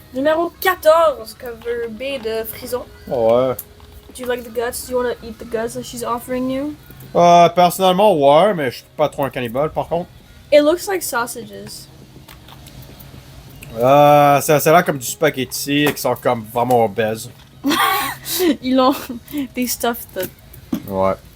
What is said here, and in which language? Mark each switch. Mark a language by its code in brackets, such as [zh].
[fr] Numéro 14, cover B de Frison. Ouais. [en] Do you like the guts? Do you want to eat the guts that she's offering you? [fr] Personnellement, ouais, mais je suis pas trop un cannibale par contre. [en] It looks like sausages. [fr] Ça a l'air comme du spaghetti qui sont comme vraiment obèses. Ils ont des [en] stuffed that. [fr] Ouais.